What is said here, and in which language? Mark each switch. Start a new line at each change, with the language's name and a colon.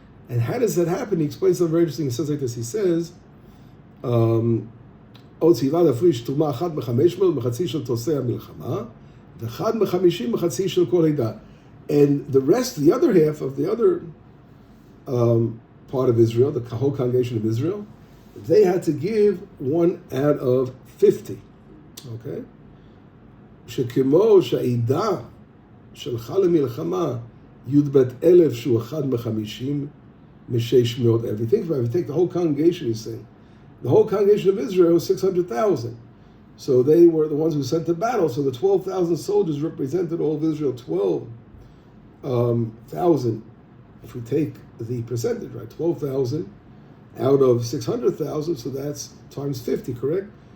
English: And how does that happen? He explains something very interesting. He says like this. He says, and the rest, the other half of the other part of Israel, the whole congregation of Israel, they had to give 1 out of 50. Okay?
Hebrew: שכמו שהעידה שלחה למלחמה י"ב אלף שהוא אחד מ-50 מ-600,000.
English: If you think about it, if you take the whole congregation, he's saying, the whole congregation of Israel was 600,000. So they were the ones who sent to battle. So the 12,000 soldiers represented all of Israel, 12,000. If we take the percentage, right, 12,000 out of 600,000, so that's times 50, correct?